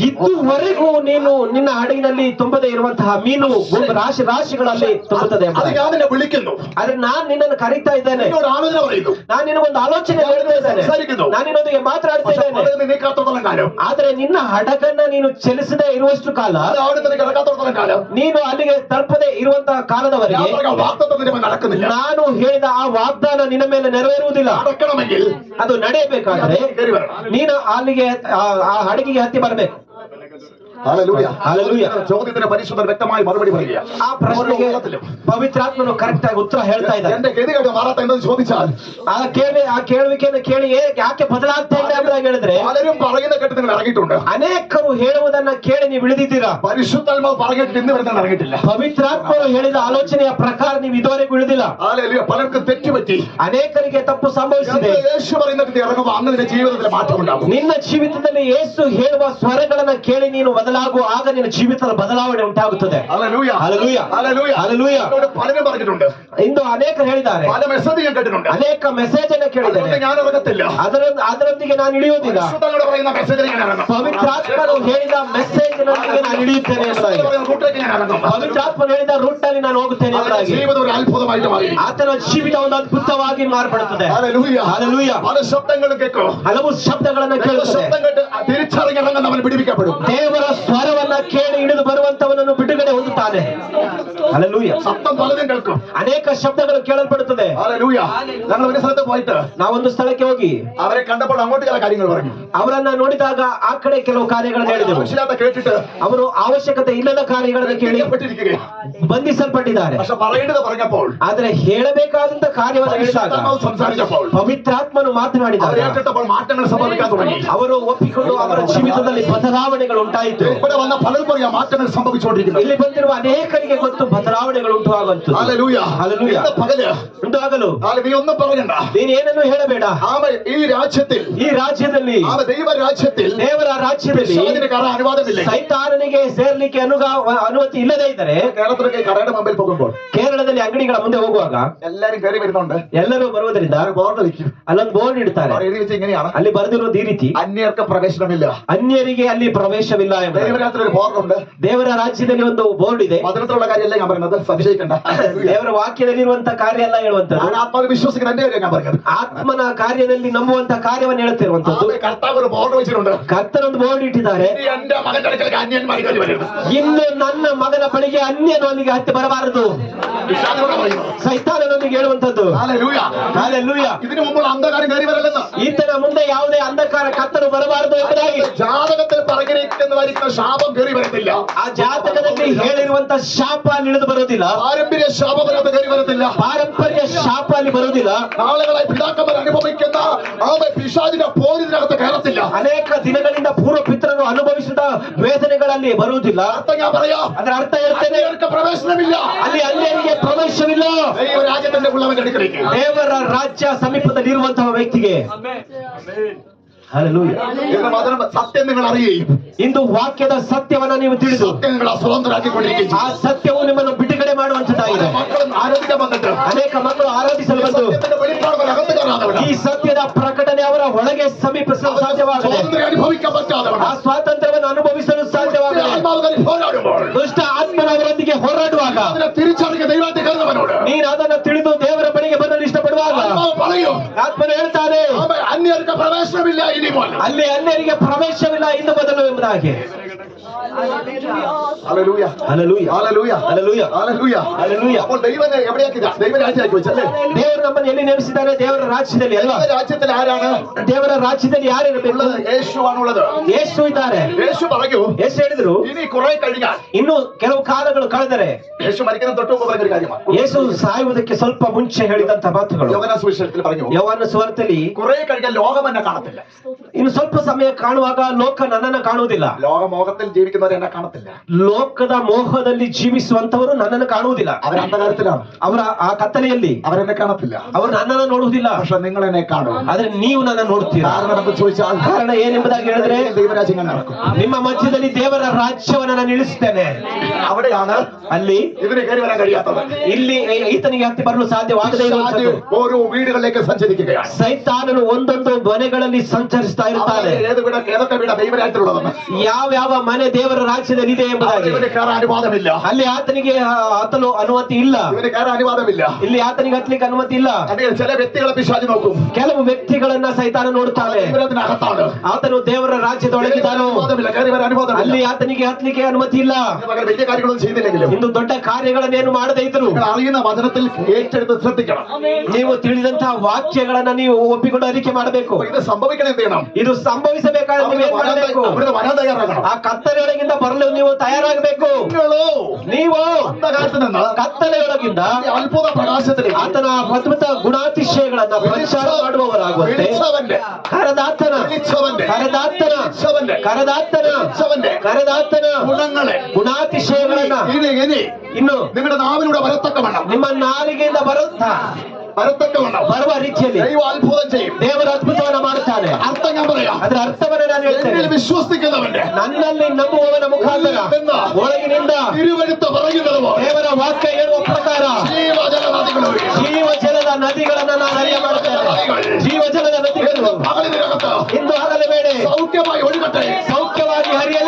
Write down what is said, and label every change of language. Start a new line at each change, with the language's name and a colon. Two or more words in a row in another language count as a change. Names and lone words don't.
Kannada: ಇದುವರೆಗೂ ನೀನು ನಿನ್ನ ಹಡಗಿನಲ್ಲಿ ತುಂಬದೇ ಇರುವಂತಹ ಮೀನು ರಾಶಿ ರಾಶಿಗಳಲ್ಲಿ ತುಂಬುತ್ತದೆ.
Malayalam: അത് ഞാൻ നിന്നെ വിളിക്കുന്നു,
Kannada: ಆದ್ರೆ ನಾನ್ ನಿನ್ನನ್ನು ಕರೀತಾ ಇದ್ದೇನೆ,
Malayalam: എന്നോട് ആലോചന പറയുന്നു,
Kannada: ನಾನು ನಿನಗೊಂದು ಆಲೋಚನೆ ಹೇಳ್ತಾ ಇದ್ದೇನೆ,
Malayalam: സംസാരിക്കുന്നു.
Kannada: ನಾನು ನಿನ್ನೊಂದಿಗೆ ಮಾತನಾಡ್ತಾ
Malayalam: പക്ഷെ
Kannada: ಇದ್ದೇನೆ.
Malayalam: പടകിനെ നീക്കാത്തോളം കാലം,
Kannada: ಆದ್ರೆ ನಿನ್ನ ಹಡಗನ್ನ ನೀನು ಚಲಿಸದೇ ಇರುವಷ್ಟು ಕಾಲ,
Malayalam: അത് അവിടെ തന്നെ കിടക്കാത്തോളം കാലം,
Kannada: ನೀನು ಅಲ್ಲಿಗೆ ತಲುಪದೆ ಇರುವಂತಹ ಕಾಲದವರೆಗೆ
Malayalam: ഞാൻ പറഞ്ഞ വാഗ്ദത്തം നിന്റെ മേൽ നടക്കുന്നില്ല.
Kannada: ನಾನು ಹೇಳಿದ ಆ ವಾಗ್ದಾನ ನಿನ್ನ ಮೇಲೆ ನೆರವೇರುವುದಿಲ್ಲ.
Malayalam: നടക്കണമെങ്കിൽ
Kannada: ಅದು ನಡೆಯಬೇಕಾದ್ರೆ
Malayalam: കയറി വരണം.
Kannada: ನೀನು ಅಲ್ಲಿಗೆ ಆ ಹಡಗಿಗೆ ಹತ್ತಿ ಬರಬೇಕು.
Malayalam: ഹല്ലേലൂയ. ഹല്ലേലൂയ. ചോദ്യത്തിന് പരിശുദ്ധൻ വ്യക്തമായി മറുപടി പറയുക.
Kannada: ಆ ಪ್ರಶ್ನೆಗೆ ಪವಿತ್ರಾತ್ಮನು ಕರೆಕ್ಟ್ ಆಗಿ ಉತ್ತರ ಹೇಳ್ತಾ ಇದ್ದಾರೆ.
Malayalam: എന്റെ ഗതികേട് മാറാത്ത എന്തെന്ന് ചോദിച്ചാൽ,
Kannada: ಆ ಕೇಳುವಿಕೆಯನ್ನು ಕೇಳಿ ಯಾಕೆ ಬದಲಾಗ್ತಾ ಇಲ್ಲ ಎಂಬುದಾಗಿ ಹೇಳಿದ್ರೆ,
Malayalam: പലരും പറയുന്ന കേട്ട് നിങ്ങൾ ഇറങ്ങിയിട്ടുണ്ട്.
Kannada: ಅನೇಕರು ಹೇಳುವುದನ್ನ ಕೇಳಿ ನೀವು ಇಳಿದಿದ್ದೀರಾ.
Malayalam: പരിശുദ്ധാത്മാവ് പറഞ്ഞിട്ട് ഇന്ന് വരെ നിങ്ങൾ ഇറങ്ങിയിട്ടില്ല.
Kannada: ಪವಿತ್ರಾತ್ಮರು ಹೇಳಿದ ಆಲೋಚನೆಯ ಪ್ರಕಾರ ನೀವು ಇದುವರೆಗೂ ಇಳಿದಿಲ್ಲ.
Malayalam: ഹല്ലേലൂയ. പലർക്കും തെറ്റുപറ്റി.
Kannada: ಅನೇಕರಿಗೆ ತಪ್ಪು ಸಂಭವಿಸಿದೆ.
Malayalam: യേശു പറയുന്നിട്ട് ഇറങ്ങുമ്പോൾ അന്ന് നിന്റെ ജീവിതത്തിൽ മാറ്റമുണ്ടാകും.
Kannada: ನಿನ್ನ ಜೀವಿತದಲ್ಲಿ ಯೇಸು ಹೇಳುವ ಸ್ವರಗಳನ್ನ ಕೇಳಿ ನೀನು ಬದಲಾಗುವ ಆಗ ನಿನ್ನ ಜೀವಿತದ ಬದಲಾವಣೆ ಉಂಟಾಗುತ್ತದೆ.
Malayalam: ഹല്ലേലൂയ ഹല്ലേലൂയ. ഹല്ലേലൂയ ഹല്ലേലൂയ. എന്നോട് പലരും പറഞ്ഞിട്ടുണ്ട്,
Kannada: ಇಂದು ಅನೇಕರು ಹೇಳಿದ್ದಾರೆ,
Malayalam: പല മെസ്സേജ് ഞാൻ കേട്ടിട്ടുണ്ട്.
Kannada: ಅನೇಕ ಮೆಸೇಜ್ ಅನ್ನು ಕೇಳಿದ್ದಾರೆ.
Malayalam: അതുകൊണ്ട് ഞാൻ ഇറങ്ങത്തില്ല.
Kannada: ಅದರೊಂದಿಗೆ ನಾನು ಇಳಿಯುವುದಿಲ್ಲ.
Malayalam: പരിശുദ്ധങ്ങൾ പറയുന്ന മെസ്സേജിൽ ഞാൻ ഇറങ്ങും.
Kannada: ಪವಿತ್ರಾತ್ಮನು ಹೇಳಿದ ಮೆಸೇಜ್ ನೊಂದಿಗೆ ನಾನು ಇಳಿಯುತ್ತೇನೆ ಎಂಬುದಾಗಿ.
Malayalam: റൂട്ടിലേക്ക് ഞാൻ ഇറങ്ങും.
Kannada: ಪವಿತ್ರಾತ್ಮನು ಹೇಳಿದ ರೂಟ್ ನಲ್ಲಿ ನಾನು ಹೋಗುತ್ತೇನೆ ಎಂಬುದಾಗಿ.
Malayalam: ജീവിതം ഒരു അത്ഭുതമായിട്ട് മാറി.
Kannada: ಆತನ ಜೀವಿತ ಒಂದು ಅದ್ಭುತವಾಗಿ ಮಾರ್ಪಡುತ್ತದೆ.
Malayalam: ഹല്ലേലൂയ ഹല്ലേലൂയ. പല ശബ്ദങ്ങളും കേൾക്കും.
Kannada: ಹಲವು ಶಬ್ದಗಳನ್ನ ಕೇಳುತ್ತದೆ.
Malayalam: ശബ്ദം കേട്ട് തിരിച്ചറിഞ്ഞ് ഇറങ്ങുന്നവൻ പിടിപ്പിക്കപ്പെടും.
Kannada: ದೇವರ ಸ್ವರವನ್ನ ಕೇಳಿ ಇಳಿದು ಬರುವಂತವನನ್ನು ಬಿಡುಗಡೆ ಹೊಂದುತ್ತಾನೆ. ಹಲ್ಲೆಲೂಯ.
Malayalam: ശബ്ദം പലതും കേൾക്കും.
Kannada: ಅನೇಕ ಶಬ್ದಗಳು ಕೇಳಲ್ಪಡುತ್ತದೆ.
Malayalam: ഹല്ലേലൂയ. ഞങ്ങൾ ഒരു സ്ഥലത്ത് പോയിട്ട്
Kannada: ನಾವೊಂದು ಸ್ಥಳಕ್ಕೆ ಹೋಗಿ
Malayalam: അവരെ കണ്ടപ്പോൾ അങ്ങോട്ട് ചില കാര്യങ്ങൾ പറഞ്ഞു.
Kannada: ಅವರನ್ನ ನೋಡಿದಾಗ ಆ ಕಡೆ ಕೆಲವು ಕಾರ್ಯಗಳನ್ನು ಹೇಳಿದರು.
Malayalam: ആവശ്യമില്ലാത്ത കേട്ടിട്ട്
Kannada: ಅವರು ಅವಶ್ಯಕತೆ ಇಲ್ಲದ ಕಾರ್ಯಗಳನ್ನು ಕೇಳಿ
Malayalam: പെട്ടിരിക്കുകയാണ്.
Kannada: ಬಂಧಿಸಲ್ಪಟ್ಟಿದ್ದಾರೆ.
Malayalam: പക്ഷെ പറയേണ്ടത് പറഞ്ഞപ്പോൾ,
Kannada: ಆದ್ರೆ ಹೇಳಬೇಕಾದಂತ ಕಾರ್ಯವನ್ನು ಹೇಳಿದಾಗ
Malayalam: പരിശുദ്ധാത്മാവ് സംസാരിച്ചപ്പോൾ,
Kannada: ಪವಿತ್ರಾತ್ಮನು ಮಾತನಾಡಿದಾಗ
Malayalam: അവരെ കേട്ടപ്പോൾ മാറ്റങ്ങൾ സംഭവിക്കാൻ തുടങ്ങി.
Kannada: ಅವರು ಒಪ್ಪಿಕೊಂಡು ಅವರ ಜೀವಿತದಲ್ಲಿ ಬದಲಾವಣೆಗಳು ಉಂಟಾಯಿತು.
Malayalam: ഇവിടെ വന്ന പലർക്കും അറിയാം മാറ്റങ്ങൾ സംഭവിച്ചുകൊണ്ടിരിക്കുന്നത്.
Kannada: ಇಲ್ಲಿ ಬಂದಿರುವ ಅನೇಕರಿಗೆ ಗೊತ್ತು ಬದಲಾವಣೆಗಳು ಉಂಟಾಗುವಂತದ್ದು.
Malayalam: ഹല്ലേലൂയ. ഹല്ലേലൂയ. ഇന്ന് പകല്
Kannada: ಉಂಟಾಗಲು
Malayalam: നീ ഒന്നും പറയണ്ട.
Kannada: ನೀನೇನನ್ನು ಹೇಳಬೇಡ.
Malayalam: ഈ രാജ്യത്തിൽ,
Kannada: ಈ ರಾಜ್ಯದಲ್ಲಿ,
Malayalam: ദൈവ രാജ്യത്തിൽ
Kannada: ದೇವರ ರಾಜ್ಯದಲ್ಲಿ
Malayalam: പിശാചിന് കയറാൻ അനുവാദമില്ല.
Kannada: ಸೈತಾನನಿಗೆ ಸೇರ್ಲಿಕ್ಕೆ ಅನುಮತಿ ಇಲ್ಲದೆ ಇದ್ದರೆ,
Malayalam: കേരളത്തിലൊക്കെ കടയുടെ മുമ്പിൽ പോകുമ്പോൾ
Kannada: ಕೇರಳದಲ್ಲಿ ಅಂಗಡಿಗಳ ಮುಂದೆ ಹೋಗುವಾಗ
Malayalam: എല്ലാരും കയറി വരുന്നുണ്ട്.
Kannada: ಎಲ್ಲರೂ ಬರುವುದರಿಂದ
Malayalam: ബോർഡ് വയ്ക്കും.
Kannada: ಅಲ್ಲೊಂದು ಬೋರ್ಡ್ ಇಡ್ತಾರೆ.
Malayalam: അവർ എഴുതി വെച്ച് ഇങ്ങനെയാണ്,
Kannada: ಅಲ್ಲಿ ಬರೆದಿರುವುದು ಈ ರೀತಿ:
Malayalam: അന്യർക്ക് പ്രവേശനമില്ല.
Kannada: ಅನ್ಯರಿಗೆ ಅಲ್ಲಿ ಪ್ರವೇಶವಿಲ್ಲ ಎಂಬ.
Malayalam: ദൈവരാജ്യത്തിൽ ഒരു ബോർഡുണ്ട്.
Kannada: ದೇವರ ರಾಜ್ಯದಲ್ಲಿ ಒಂದು ಬೋರ್ಡ್ ಇದೆ.
Malayalam: വചനത്തിലുള്ള കാര്യമല്ല ഞാൻ പറയുന്നത്, സംശയിക്കണ്ട.
Kannada: ದೇವರ ವಾಕ್ಯದಲ್ಲಿರುವಂತ ಕಾರ್ಯ ಎಲ್ಲ ಹೇಳುವಂತದ್ದು.
Malayalam: ഞാൻ ആത്മാവിൽ വിശ്വസിക്കുന്ന എന്റെ കാര്യം ഞാൻ പറഞ്ഞത്.
Kannada: ಆತ್ಮನ ಕಾರ್ಯದಲ್ಲಿ ನಂಬುವಂತ ಕಾರ್ಯವನ್ನು ಹೇಳ್ತಿರುವಂತದ್ದು.
Malayalam: കർത്താവ് ഒരു ബോർഡ് വെച്ചിട്ടുണ്ട്.
Kannada: ಕರ್ತನೊಂದು ಬೋರ್ಡ್ ಇಟ್ಟಿದ್ದಾರೆ:
Malayalam: ഇനി എന്റെ മകന്റെ അടുക്കലേക്ക് അന്യന്മാർ കയറി വരരുത്.
Kannada: ಇನ್ನು ನನ್ನ ಮಗನ ಬಳಿಗೆ ಅನ್ಯನು ಅಲ್ಲಿಗೆ ಹತ್ತಿ ಬರಬಾರದು.
Malayalam: പിശാചിനോട് പറയുന്നു.
Kannada: ಸೈತಾನನೊಂದಿಗೆ ಹೇಳುವಂತದ್ದು.
Malayalam: ഹല്ലേലൂയ.
Kannada: ಹಲ್ಲೆಲೂಯ.
Malayalam: ഇതിനു മുമ്പ് അന്ധകാരം കയറി വരല്ലെന്ന്.
Kannada: ಈತನ ಮುಂದೆ ಯಾವುದೇ ಅಂಧಕಾರ ಕತ್ತಲು ಬರಬಾರದು ಎಂಬುದಾಗಿ.
Malayalam: ജാതകത്തിൽ പറഞ്ഞിരിക്കുന്നതായിരിക്കുന്ന ശാപം കയറി വരത്തില്ല.
Kannada: ಆ ಜಾತಕದಲ್ಲಿ ಹೇಳಿರುವಂತ ಶಾಪ ಅಲ್ಲಿ ಇಳಿದು ಬರೋದಿಲ್ಲ.
Malayalam: പാരമ്പര്യ ശാപപരത്ത് കയറി വരത്തില്ല.
Kannada: ಪಾರಂಪರ್ಯ ಶಾಪ ಅಲ್ಲಿ ಬರುವುದಿಲ್ಲ.
Malayalam: നാളുകളായി പിതാക്കന്മാർ അനുഭവിക്കുന്ന പിശാചിന്റെ പോരിനകത്ത് കയറത്തില്ല.
Kannada: ಅನೇಕ ದಿನಗಳಿಂದ ಪೂರ್ವ ಪಿತರರು ಅನುಭವಿಸಿದ ವೇದನೆಗಳಲ್ಲಿ ಬರುವುದಿಲ್ಲ.
Malayalam: അർത്ഥം ഞാൻ പറയാം.
Kannada: ಅದರ ಅರ್ಥ ಹೇಳ್ತೇನೆ:
Malayalam: അന്യർക്ക് പ്രവേശനമില്ല.
Kannada: ಅಲ್ಲಿ ಅನ್ಯರಿಗೆ ಪ್ರವೇಶವಿಲ್ಲ.
Malayalam: ദൈവ രാജ്യത്തിന്റെ ഉള്ളവന്റെ അടുക്കലേക്ക്.
Kannada: ದೇವರ ರಾಜ್ಯ ಸಮೀಪದಲ್ಲಿ ಇರುವಂತಹ ವ್ಯಕ್ತಿಗೆ. ಹಲ್ಲೆಲೂಯ.
Malayalam: എന്ന് വചനം സത്യം നിങ്ങൾ അറിയുകയും
Kannada: ಇಂದು ವಾಕ್ಯದ ಸತ್ಯವನ್ನ ನೀವು ತಿಳಿದು
Malayalam: സത്യം നിങ്ങളെ സ്വതന്ത്രരാക്കിക്കൊണ്ടിരിക്കുകയും
Kannada: ಆ ಸತ್ಯವು ನಿಮ್ಮನ್ನು ಬಿಡುಗಡೆ ಮಾಡುವಂತದ್ದಾಗಿದೆ.
Malayalam: മക്കളും ആരാധിക്കാൻ വന്നിട്ട്
Kannada: ಅನೇಕ ಮಕ್ಕಳು ಆರಾಧಿಸಲು ಬಂದು
Malayalam: സത്യത്തിന്റെ വെളിപ്പാട് അകത്ത് കയറാതവരാ.
Kannada: ಈ ಸತ್ಯದ ಪ್ರಕಟಣೆ ಅವರ ಒಳಗೆ ಸಮೀಪಿಸಲು ಸಾಧ್ಯವಾಗದೆ,
Malayalam: സ്വാതന്ത്ര്യം അനുഭവിക്കാൻ പറ്റാതവരാ.
Kannada: ಆ ಸ್ವಾತಂತ್ರ್ಯವನ್ನು ಅನುಭವಿಸಲು ಸಾಧ್ಯವಾಗದೆ,
Malayalam: ആത്മാവുകാരി പോരാടുമ്പോൾ
Kannada: ದುಷ್ಟ ಆತ್ಮನವರೊಂದಿಗೆ ಹೋರಾಡುವಾಗ,
Malayalam: അതിനെ തിരിച്ചറിഞ്ഞ ദൈവത്തെ കരുതവനോട്
Kannada: ನೀನು ಅದನ್ನು ತಿಳಿದು ದೇವರ ಬಳಿಗೆ ಬರಲು ಇಷ್ಟಪಡುವಾಗ
Malayalam: ആത്മാവ് പറയും,
Kannada: ಆತ್ಮನು ಹೇಳ್ತಾನೆ:
Malayalam: അന്യർക്ക് പ്രവേശനമില്ല ഇനി പോലെ.
Kannada: ಅಲ್ಲಿ ಅನ್ಯರಿಗೆ ಪ್ರವೇಶವಿಲ್ಲ ಇನ್ನು ಬದಲು ಎಂಬುದಾಗಿ.
Malayalam: ഹല്ലേലൂയ.
Kannada: ಹಲ್ಲೆಲೂಯ.
Malayalam: ഹല്ലേലൂയ.
Kannada: ಹಲ್ಲೆಲೂಯ.
Malayalam: ഹല്ലേലൂയ.
Kannada: ಹಲ್ಲೆಲೂಯ.
Malayalam: അപ്പോൾ ദൈവനെ എവിടെയാക്കി? ദൈവരാജ്യമാക്കി വെച്ചല്ലേ.
Kannada: ದೇವರು ನಮ್ಮನ್ನು എಲ್ಲಿ ನೇಮಿಸಿದ್ದಾರೆ? ದೇವರ ರಾಜ್ಯದಲ್ಲಿ ಅಲ್ವಾ?
Malayalam: രാജ്യത്തിൽ ആരാണ്
Kannada: ದೇವರ ರಾಜ್ಯದಲ್ಲಿ ಯಾರಿರಬೇಕು?
Malayalam: ഉള്ളത്? യേശുവാണുള്ളത്.
Kannada: ಯೇಸು ಇದ್ದಾರೆ.
Malayalam: യേശു പറഞ്ഞു,
Kannada: ಯೇಸು ಹೇಳಿದ್ರು,
Malayalam: ഇനി കുറെ കഴിഞ്ഞാൽ,
Kannada: ಇನ್ನು ಕೆಲವು ಕಾಲಗಳು ಕಳೆದರೆ.
Malayalam: യേശു മരിക്കുന്ന തൊട്ട് മുമ്പ് പറഞ്ഞ ഒരു കാര്യമാണ്.
Kannada: ಯೇಸು ಸಾಯುವುದಕ್ಕೆ ಸ್ವಲ್ಪ ಮುಂಚೆ ಹೇಳಿದಂತ ಮಾತುಗಳು
Malayalam: യോഹന്നാൻ സുവിശേഷത്തിൽ പറഞ്ഞു,
Kannada: ಯೋಹಾನ ಸುವಾರ್ತೆಯಲ್ಲಿ,
Malayalam: കുറെ കഴിഞ്ഞാൽ ലോകം എന്നെ കാണത്തില്ല.
Kannada: ಇನ್ನು ಸ್ವಲ್ಪ ಸಮಯ ಕಾಣುವಾಗ ಲೋಕ ನನ್ನನ್ನು ಕಾಣುವುದಿಲ್ಲ.
Malayalam: ലോകമോഹത്തിൽ ജീവിക്കുന്നവർ എന്നെ കാണത്തില്ല.
Kannada: ಲೋಕದ ಮೋಹದಲ್ಲಿ ಜೀವಿಸುವಂತವರು ನನ್ನನ್ನು ಕಾಣುವುದಿಲ್ಲ.
Malayalam: അവർ അന്ധകാരത്തിലാണ്.
Kannada: ಅವರ ಆ ಕತ್ತಲೆಯಲ್ಲಿ
Malayalam: അവരെന്നെ കാണത്തില്ല.
Kannada: ಅವರು ನನ್ನನ್ನು ನೋಡುವುದಿಲ್ಲ.
Malayalam: പക്ഷെ നിങ്ങൾ എന്നെ കാണും.
Kannada: ಆದ್ರೆ ನೀವು ನನ್ನ ನೋಡ್ತೀರಾ.
Malayalam: കാരണം എന്ന് ചോദിച്ചാൽ,
Kannada: ಕಾರಣ ಏನೆಂಬುದಾಗಿ ಹೇಳಿದ್ರೆ,
Malayalam: ദൈവരാജ്യം ഇങ്ങനെ നടക്കും.
Kannada: ನಿಮ್ಮ ಮಧ್ಯದಲ್ಲಿ ದೇವರ ರಾಜ್ಯವನ್ನು ನಾನು ಇಳಿಸ್ತೇನೆ.
Malayalam: അവിടെയാണ്
Kannada: ಅಲ್ಲಿ
Malayalam: ഇതിന് കയറി വരാൻ കഴിയാത്തത്.
Kannada: ಇಲ್ಲಿ ಈತನಿಗೆ ಹತ್ತಿ ಬರಲು ಸಾಧ್ಯವಾಗದೇ ಇರುವಂತದ್ದು.
Malayalam: ഓരോ വീടുകളിലേക്ക് സഞ്ചരിക്കുകയാണ്.
Kannada: ಸೈತಾನನು ಒಂದೊಂದು ಮನೆಗಳಲ್ಲಿ ಸಂಚರಿಸ್ತಾ ಇರ್ತಾನೆ.
Malayalam: ഏതൊക്കെ വീട് ദൈവരാജ്യത്തിലുള്ളതെന്ന്,
Kannada: ಯಾವ ಮನೆ ದೇವರ ರಾಜ್ಯದಲ್ಲಿ ಇದೆ ಎಂಬುದಾಗಿ.
Malayalam: ഇവന് കയറാൻ അനുവാദമില്ല.
Kannada: ಅಲ್ಲಿ ಆತನಿಗೆ ಹತ್ತಲು ಅನುಮತಿ ಇಲ್ಲ.
Malayalam: ഇവന് കയറാൻ അനുവാദമില്ല.
Kannada: ಇಲ್ಲಿ ಆತನಿಗೆ ಹತ್ತಲಿಕ್ಕೆ ಅನುಮತಿ ಇಲ್ಲ.
Malayalam: അല്ലെങ്കിൽ ചില വ്യക്തികളെ പിശാച് നോക്കും.
Kannada: ಕೆಲವು ವ್ಯಕ್ತಿಗಳನ್ನ ಸೈತಾನ ನೋಡುತ್ತಾನೆ.
Malayalam: ഇവരതിനകത്താണ്.
Kannada: ಆತನು ದೇವರ ರಾಜ್ಯದೊಳಗಿದ್ದಾನೋ.
Malayalam: അനുവാദമില്ല, കയറി വരാൻ അനുവാദമില്ല.
Kannada: ಅಲ್ಲಿ ಆತನಿಗೆ ಹತ್ತಲಿಕ್ಕೆ ಅನುಮತಿ ಇಲ್ಲ.
Malayalam: പകരം വലിയ കാര്യങ്ങളൊന്നും ചെയ്തില്ലെങ്കിലും
Kannada: ಇಂದು ದೊಡ್ಡ ಕಾರ್ಯಗಳನ್ನೇನು ಮಾಡದೇ ಇದ್ರು,
Malayalam: നിങ്ങൾ അറിയുന്ന വചനത്തിൽ ഏറ്റെടുത്ത് ശ്രദ്ധിക്കണം.
Kannada: ನೀವು ತಿಳಿದಂತಹ ವಾಕ್ಯಗಳನ್ನ ನೀವು ಒಪ್ಪಿಕೊಂಡು ಅರಿಕೆ ಮಾಡಬೇಕು.
Malayalam: ഇത് സംഭവിക്കണം. എന്ത് ചെയ്യണം?
Kannada: ಇದು ಸಂಭವಿಸಬೇಕಾದ್ರೆ ನೀವು ಏನ್ ಮಾಡಬೇಕು?
Malayalam: അവിടുന്ന് വരാൻ തയ്യാറാകണം.
Kannada: ಆ ಕತ್ತಲೆಯೊಳಗಿಂದ ಬರಲು ನೀವು ತಯಾರಾಗಬೇಕು. ನೀವು
Malayalam: അന്ധകാരത്തിൽ നിന്ന്
Kannada: ಕತ್ತಲೆಯೊಳಗಿಂದ
Malayalam: അത്ഭുത പ്രകാശത്തിലേക്ക്
Kannada: ಆತನ ಅದ್ಭುತ ಗುಣಾತಿಶಯಗಳನ್ನ ಪ್ರಚಾರ ಮಾಡುವವರಾಗುವಂತೆ
Malayalam: വിളിച്ചവന്റെ
Kannada: ಕರದಾತನ
Malayalam: വിളിച്ചവന്റെ
Kannada: ಕರದಾತನ
Malayalam: വിളിച്ചവന്റെ
Kannada: ಕರದಾತನ
Malayalam: വിളിച്ചവന്റെ
Kannada: ಕರದಾತನ
Malayalam: ഗുണങ്ങളെ
Kannada: ಗುಣಾತಿಶಯಗಳನ್ನ
Malayalam: ഇനി
Kannada: ಇನ್ನು
Malayalam: നിങ്ങളുടെ നാവിലൂടെ വരത്തക്ക വേണം.
Kannada: ನಿಮ್ಮ ನಾಲಿಗೆಯಿಂದ ಬರುತ್ತಾ
Malayalam: വരത്തക്കവണ്ണം
Kannada: ಬರುವ ರೀತಿಯಲ್ಲಿ
Malayalam: ദൈവം അത്ഭുതം ചെയ്യും.
Kannada: ದೇವರು ಅದ್ಭುತವನ್ನ ಮಾಡುತ್ತಾನೆ.
Malayalam: അർത്ഥം ഞാൻ പറയാം.
Kannada: ಅದರ ಅರ್ಥವನ್ನ ನಾನು ಹೇಳ್ತೇನೆ.
Malayalam: എന്നിൽ വിശ്വസിക്കുന്നവന്റെ
Kannada: ನನ್ನಲ್ಲಿ ನಂಬುವವನ ಮುಖಾಂತರ ಒಳಗಿನಿಂದ
Malayalam: തിരുവഴുത്ത് പറയുന്നത് പോലെ
Kannada: ದೇವರ ವಾಕ್ಯ ಹೇಳುವ ಪ್ರಕಾರ
Malayalam: ജീവജല നദികൾ ഒഴുകും.
Kannada: ಜೀವಜಲದ ನದಿಗಳನ್ನ ನಾನು ಅರಿಯ ಮಾಡುತ್ತೇನೆ. ಜೀವಜಲದ ನದಿಗಳು
Malayalam: പകലിനകത്ത്
Kannada: ಇಂದು ಹಗಲ ವೇಳೆ
Malayalam: സൗഖ്യമായി ഒഴുകട്ടെ,
Kannada: ಸೌಖ್ಯವಾಗಿ ಹರಿಯಲಿ,